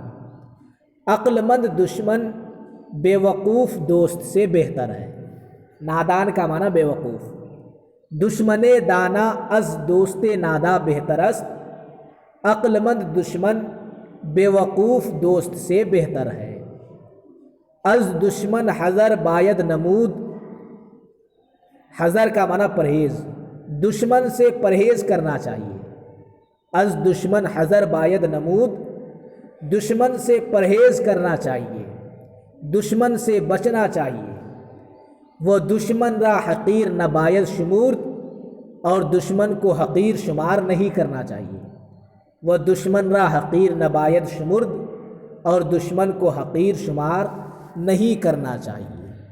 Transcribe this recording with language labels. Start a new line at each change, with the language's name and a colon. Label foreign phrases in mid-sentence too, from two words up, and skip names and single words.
Urdu: عقل مند دشمن بے وقوف دوست سے بہتر ہے. نادان کا معنی بے وقوف.
Persian: دشمن دانا از دوست نادا بہتر است،
Urdu: عقل مند دشمن بے وقوف دوست سے بہتر ہے.
Persian: از دشمن حذر باید نمود.
Urdu: حذر کا معنی پرہیز، دشمن سے پرہیز کرنا چاہیے.
Persian: از دشمن حذر باید نمود،
Urdu: دشمن سے پرہیز کرنا چاہیے، دشمن سے بچنا چاہیے۔
Persian: وہ دشمن را حقیر نہ باید شمورد،
Urdu: اور دشمن کو حقیر شمار نہیں کرنا چاہیے۔
Persian: وہ دشمن را حقیر نہ باید شمرد،
Urdu: اور دشمن کو حقیر شمار نہیں کرنا چاہیے۔